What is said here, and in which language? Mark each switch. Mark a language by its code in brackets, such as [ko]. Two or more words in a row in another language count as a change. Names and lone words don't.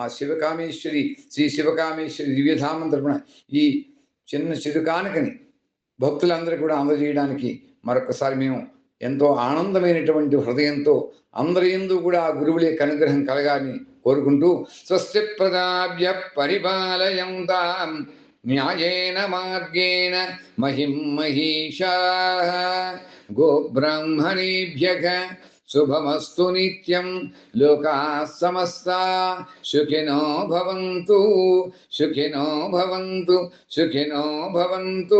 [te] శివకామేశ్వరి శ్రీ శివకామేశ్వరి దివ్యధామం తరపున ఈ చిన్న చిరుకానుకని భక్తులందరూ కూడా అందజేయడానికి మరొకసారి మేము ఎంతో ఆనందమైనటువంటి హృదయంతో అందరి యందు కూడా ఆ గురువుల యొక్క అనుగ్రహం కలగాలని కోరుకుంటూ [sa] स्वस्ति प्रदाभ्य परिपालयन्तां न्यायेन मार्गेण महीं महिषाः गोब्राह्मणेभ्यः शुभमस्तु नित्यं लोकाः समस्ताः सुखिनो भवन्तु सुखिनो भवन्तु सुखिनो भवन्तु.